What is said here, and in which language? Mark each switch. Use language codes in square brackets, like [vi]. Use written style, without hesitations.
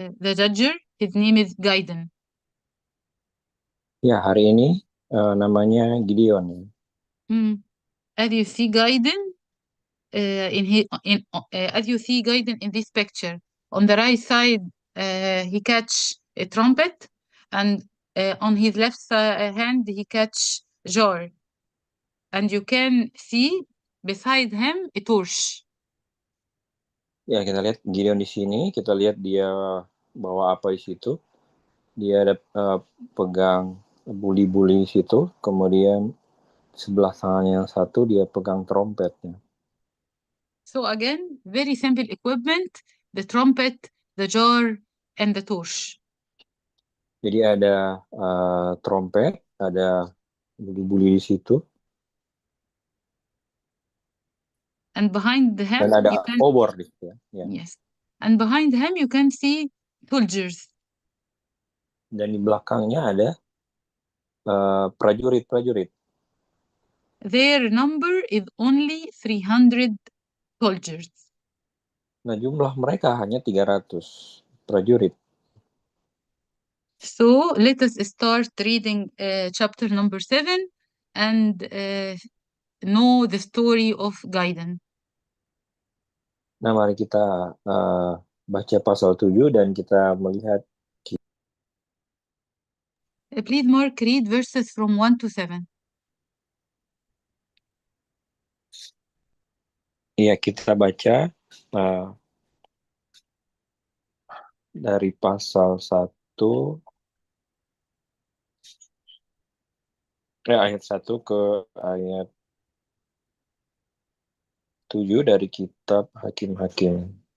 [en] the judger, his name is Gaiden. [id] Ya, hari ini namanya Gideon. Ya. [en] As you see Gaiden as you see Gaiden in this picture, on the right side, he catch a trumpet, and on his left hand he catch jar, and you can see beside him a torch. [id] Ya, kita lihat Gideon di sini. Kita lihat dia bawa apa di situ. Dia ada pegang buli-buli di situ. Kemudian sebelah tangannya yang satu dia pegang trompetnya. [en] So again, very simple equipment: the trumpet, the jar, and the torch. [id] Jadi ada trompet, ada buli-buli di situ. [en] And behind him, [id] Dan ada [en] you can [id] obor di situ. Ya. [en] yes, and behind him you can see soldiers. [id] Dan di belakangnya ada prajurit-prajurit. [en] Their number is only 300 soldiers. [id] Nah, jumlah mereka hanya 300 prajurit. [en] So let us start reading chapter number 7 and know the story of Gaiden. [id] Nah, mari kita baca pasal 7 dan kita melihat. [en] Please, Mark, read verses from 1 to 7. [id] Iya, kita baca dari pasal 1 ayat 1 ke ayat 7 dari kitab Hakim-Hakim.